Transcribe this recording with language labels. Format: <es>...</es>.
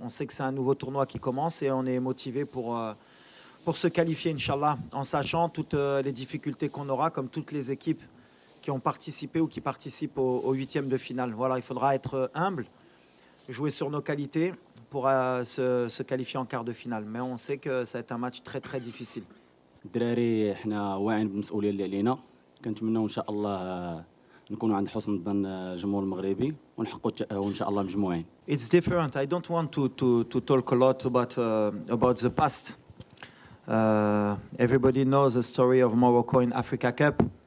<fr>On sait que c'est un nouveau tournoi qui commence et on est motivé pour se qualifier, Inch'Allah, en sachant toutes les difficultés qu'on aura, comme toutes les équipes qui ont participé ou qui participent au huitième de finale. Voilà, il faudra être humble, jouer sur nos qualités pour se qualifier en quart de finale. Mais on sait que ça va être un match très très difficile.</fr> <ar>الدراري حنا واعيين بالمسؤوليه اللي علينا. كنتمناو ان شاء الله نكونوا عند حسن ظن الجمهور المغربي ونحققوا التاهل ان شاء الله مجموعين.</ar> <en>It's different. I don't want to talk a lot about the past. Everybody knows the story of Morocco in Africa Cup.</en>